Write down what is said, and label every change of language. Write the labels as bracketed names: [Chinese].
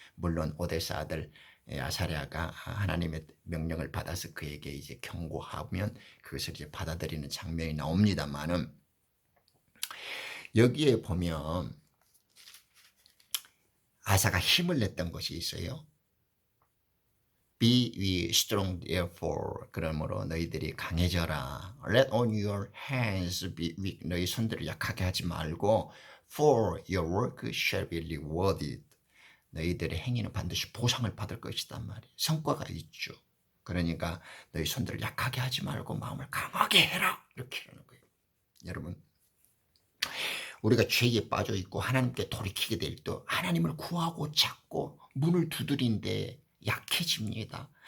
[Korean] 물론 오데사 아들 아사랴가 하나님의 명령을 받아서 그에게 이제 경고하면 그것을 이제 받아들이는 장면이 나옵니다만은, 여기에 보면 아사가 힘을 냈던 것이 있어요. [English] Be ye strong therefore. [Korean] 그러므로 너희들이 강해져라. [English] Let on your hands be weak. [Korean] 너희 손들을 약하게 하지 말고 [English] For your work shall be rewarded. [Korean] 너희들의 행위는 반드시 보상을 받을 것이단 말이에요. 성과가 있죠. 그러니까 너희 손들을 약하게 하지 말고 마음을 강하게 해라. 이렇게 하는 거예요. 여러분, 우리가 죄에 빠져 있고 하나님께 돌이키게 될 때 하나님을 구하고 찾고 문을 두드린데 약해집니다.